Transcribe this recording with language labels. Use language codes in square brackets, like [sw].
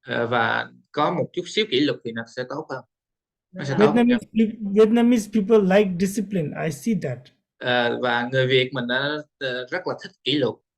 [vi] Và có một chút xíu kỷ luật thì nó sẽ tốt hơn. Nó sẽ tốt. [en] Vietnamese people like discipline. I see that. [vi] Và người Việt mình rất là thích kỷ luật.